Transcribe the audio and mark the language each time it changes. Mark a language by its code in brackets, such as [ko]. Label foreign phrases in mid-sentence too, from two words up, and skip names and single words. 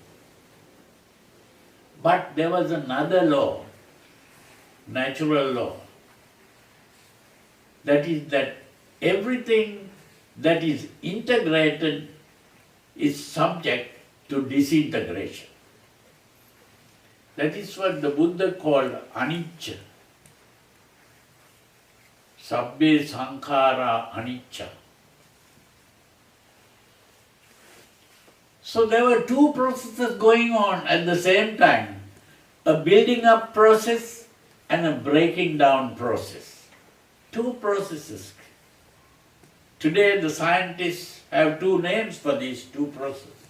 [en] But there was another law, natural law, that is that everything that is integrated is subject to disintegration. That is what the Buddha called anicca. [pi] Sabbe sankhara anicca. [en] So there were two processes going on at the same time, a building up process and a breaking down process. Two processes. Today the scientists have two names for these two processes.